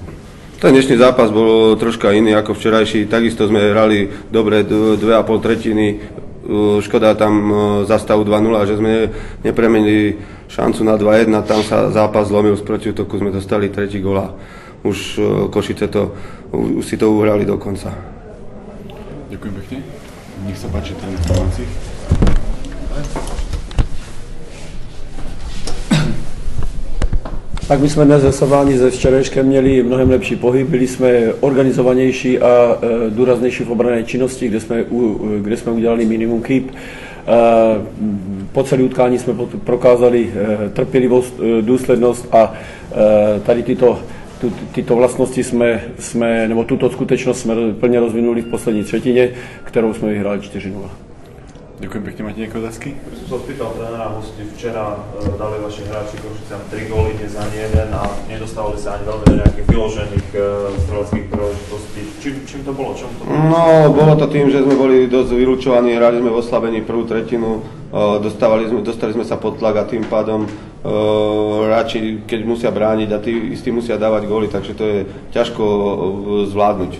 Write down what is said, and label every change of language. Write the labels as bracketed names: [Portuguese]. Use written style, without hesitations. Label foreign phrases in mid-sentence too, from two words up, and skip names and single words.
[Slovak] Ten dnešný zápas bol troška iný ako včerajší, takisto sme hrali dobre 2,5 tretiny, škoda tam za stavu 2-0, že sme nepremenili šancu na 2-1, tam sa zápas zlomil, z protiútoku sme dostali tretí gól a už Košice už si to uhrali do konca. Ďakujem pekne, nech sa páči, ten informácií. [Czech] Tak my jsme dnes ve srovnání se včerejškem měli mnohem lepší pohyb, byli jsme organizovanější a důraznější v obranné činnosti, kde jsme udělali minimum chyb. Po celé utkání jsme prokázali trpělivost, důslednost a tady tyto vlastnosti nebo tuto skutečnost jsme plně rozvinuli v poslední třetině, kterou jsme vyhráli 4-0. [Slovak] Ďakujem pekne, máte nejaké otázky? Som sa spýtal trénera hostí, včera dali vaši hráči Košicám 3 góly, dnes ani jeden a nedostávali sa ani veľmi do nejakých vyložených streleckých príležitostí. Čím to bolo? Čom to bolo? No, bolo to tým, že sme boli dosť vylúčovaní, hrali sme v oslabení prvú tretinu, dostali sme sa pod tlak a tým pádom hráči, keď musia brániť a tí istí musia dávať góly, takže to je ťažko zvládnuť.